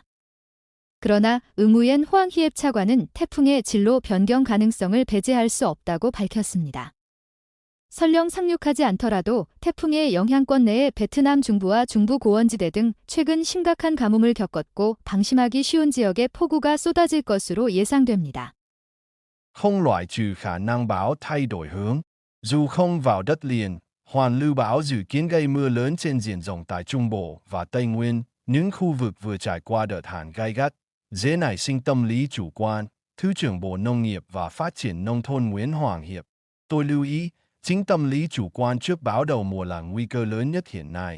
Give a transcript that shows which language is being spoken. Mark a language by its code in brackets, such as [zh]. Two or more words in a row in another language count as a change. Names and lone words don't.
[ko] 그러나 응우엔 호앙히앱 차관은 태풍의 진로 변경 가능성을 배제할 수 없다고 밝혔습니다. 설령 상륙하지 않더라도 태풍의 영향권 내의 베트남 중부와 중부 고원지대 등 최근 심각한 가뭄을 겪었고 방심하기 쉬운 지역에 폭우가 쏟아질 것으로 예상됩니다. [vi] Không loại trừ khả năng bão thay đổi hướng. Dù không vào đất liền, hoàn lưu bão dự kiến gây mưa lớn trên diện rộng tại Trung Bộ và Tây Nguyên, những khu vực vừa trải qua đợt hạn gay gắt, dễ nảy sinh tâm lý chủ quan. Thứ trưởng Bộ Nông nghiệp và Phát triển Nông thôn Nguyễn Hoàng Hiệp, tôi lưu ý, Chính tâm lý chủ quan trước báo đầu mùa là nguy cơ lớn nhất hiện nay.